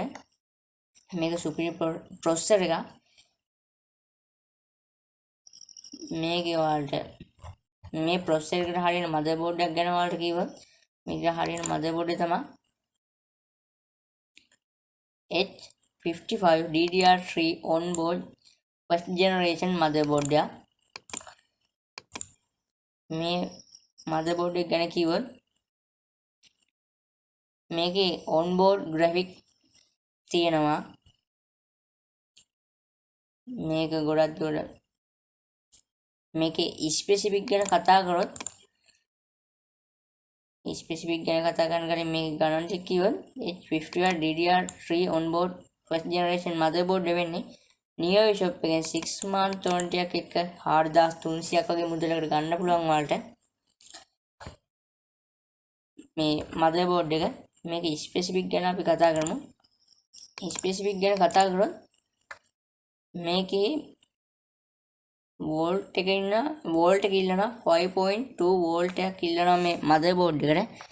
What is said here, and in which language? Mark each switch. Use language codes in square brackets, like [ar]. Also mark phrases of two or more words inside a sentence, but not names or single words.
[si] මේක [en] superior processor [si] එකක්. මේකේ ඔයාලට මේ processor එකට හරියන motherboard එකක් ගැන ඔයාලට කිව්වොත් මේක හරියන motherboard එක තමයි H55 DDR3 [en] onboard first generation motherboard [si] එක. මේ motherboard එක ගැන කිව්වොත් මේකේ [en] onboard graphic [si] තියෙනවා. මේක ගොඩක් දුරට මේකේ ස්පෙસિෆික් ගැන කතා කරොත් ස්පෙસિෆික් ගැන කතා කරන කලින් මේක ගණන් ටික කිව්වොත් H55 DDR3 [en] onboard first generation motherboard [si] වෙන්නේ Neovi shop එකෙන් 6 [en] month warranty [si] එකක් එක්ක 4300ක් වගේ මුදලකට ගන්න පුළුවන් ඔයාලට මේ motherboard එක. මේක ස්පෙસિෆික් ගැන අපි කතා කරමු. ස්පෙસિෆික් ගැන කතා කරොත් මේකේ වෝල්ට් එක ඉල්ලනවා 5.2 වෝල්ට් එකක් ඉල්ලනවා මේ motherboard එකට.